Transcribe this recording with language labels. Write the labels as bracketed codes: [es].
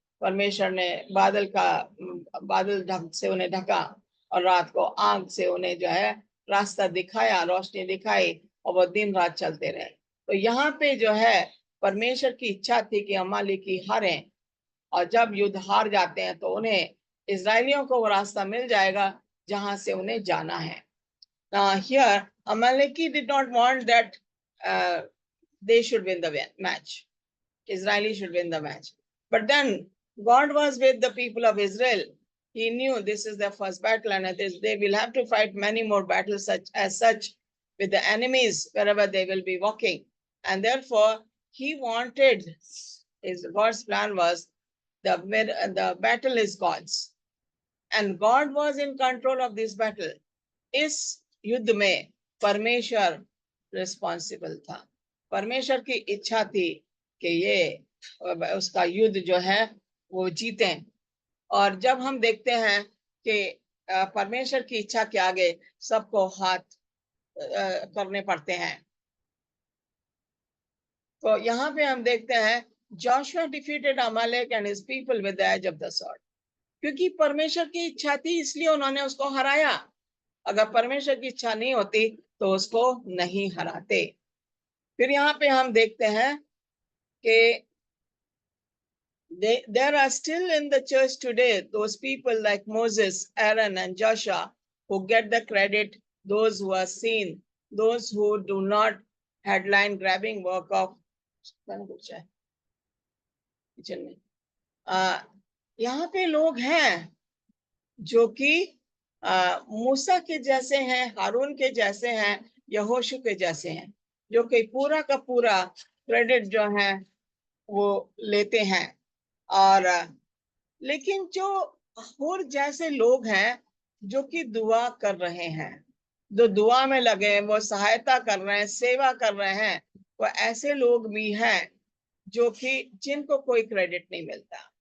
[hi] परमेश्वर ने बादल ढक से उन्हें ढका, और रात को आग से उन्हें जो है रास्ता दिखाया, रोशनी दिखाई, और वो दिन रात चलते रहे। तो यहाँ पे जो है परमेश्वर की इच्छा थी कि अमालेकी हारें, और जब युद्ध हार जाते हैं तो उन्हें, इजरायलियों को वो रास्ता मिल जाएगा जहां से उन्हें जाना है। [en] Here Amaleki did not want that they should win the match. Israeli should win the match. But then God was with the people of Israel. He knew this is their first battle, and they will have to fight many more battles such with the enemies wherever they will be walking. And therefore, he wanted, God's plan was, the battle is God's. And God was in control of this battle. [hi] इस युद्ध में परमेश्वर responsible था। परमेश्वर की इच्छा थी कि ये उसका युद्ध जो है वो जीतें। और जब हम देखते हैं कि परमेश्वर की इच्छा के आगे सबको हाथ करने पड़ते हैं, तो यहाँ पे हम देखते हैं [en] Joshua defeated Amalek and his people with the edge of the sword. [hi] क्योंकि परमेश्वर की इच्छा थी इसलिए उन्होंने उसको हराया। अगर परमेश्वर की इच्छा नहीं होती तो उसको नहीं हराते। फिर यहाँ पे हम देखते हैं कि [en] there are still in the church today those people like Moses, Aaron, and Joshua who get the credit, those who are seen, those who do not headline grabbing work of [hi] kitchen में। यहाँ पे लोग हैं जो कि मूसा के जैसे हैं, हारून के जैसे हैं, यहोशू के जैसे हैं, जो कि पूरा का पूरा क्रेडिट जो है वो लेते हैं। और लेकिन जो हूर जैसे लोग हैं जो कि दुआ कर रहे हैं, जो दुआ में लगे, वो सहायता कर रहे हैं, सेवा कर रहे हैं, वो ऐसे लोग भी हैं जो कि जिनको कोई क्रेडिट नहीं मिलता।